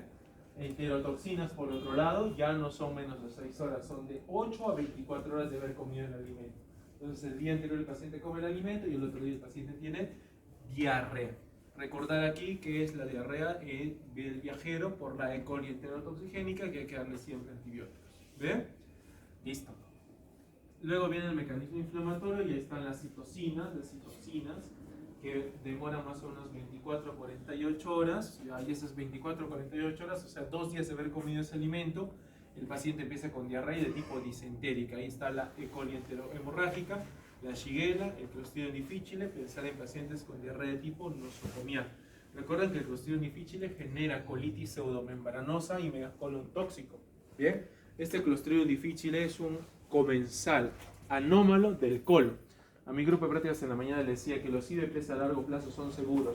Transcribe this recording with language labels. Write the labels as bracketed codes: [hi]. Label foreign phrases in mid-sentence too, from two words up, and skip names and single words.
[es] Enterotoxinas, por otro lado, ya no son menos de 6 horas, son de 8 a 24 horas de haber comido el alimento. Entonces el día anterior el paciente come el alimento y el otro día el paciente tiene diarrea. Recordar aquí que es la diarrea del viajero por la E. coli enterotoxigénica, que hay que darle siempre antibióticos. ¿Ve? Listo. Luego viene el mecanismo inflamatorio y ahí están las citocinas, que demoran más o menos 24 a 48 horas. Y esas 24 a 48 horas, o sea, 2 días de haber comido ese alimento, el paciente empieza con diarrea de tipo disentérica. Ahí está la E. coli enterohemorrágica, la Shigella, el Clostridium difficile. Pensar en pacientes con diarrea de tipo nosocomial. Recuerden que el Clostridium difficile genera colitis pseudomembranosa y megacolon tóxico. Bien, este Clostridium difficile es un comensal anómalo del colon. A mi grupo de prácticas en la mañana les decía que los IBPs a largo plazo son seguros.